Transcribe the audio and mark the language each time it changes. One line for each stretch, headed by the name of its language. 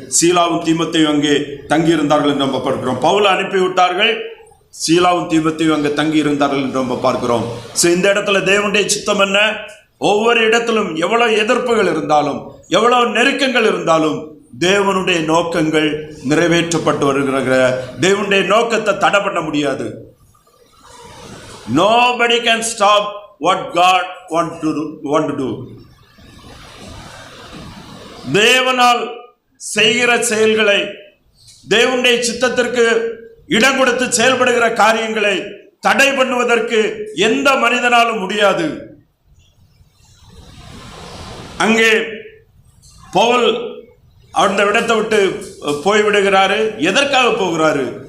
Tamil: சீலாவும் தீமோத்தேயும் அங்கே தங்கி இருந்தார்கள் என்று நம்ம பார்க்கிறோம். பவுலை அனுப்பி விட்டார்கள், சீலாவும் தீமோத்தேயும் அங்கே தங்கி இருந்தார்கள் என்று நம்ம பார்க்கிறோம். இந்த இடத்துல தேவனுடைய சித்தம் என்ன? ஒவ்வொரு இடத்திலும் எவ்வளவு எதிர்ப்புகள் இருந்தாலும், எவ்வளவு நெருக்கங்கள் இருந்தாலும் தேவனுடைய நோக்கங்கள் நிறைவேற்றப்பட்டு வருகிற தேவனுடைய நோக்கத்தை தடை பண்ண முடியாது.
English: Nobody can stop what God want to do.
Tamil: தேவனால் செய்கிற செயல்களை, தேவனுடைய சித்தத்திற்கு இடம் கொடுத்து செயல்படுகிற காரியங்களை தடை பண்ணுவதற்கு எந்த மனிதனாலும் முடியாது. அங்கே பவுல் அந்த இடத்தை விட்டு போய்விடுகிறாரு. எதற்காக போகிறாரு?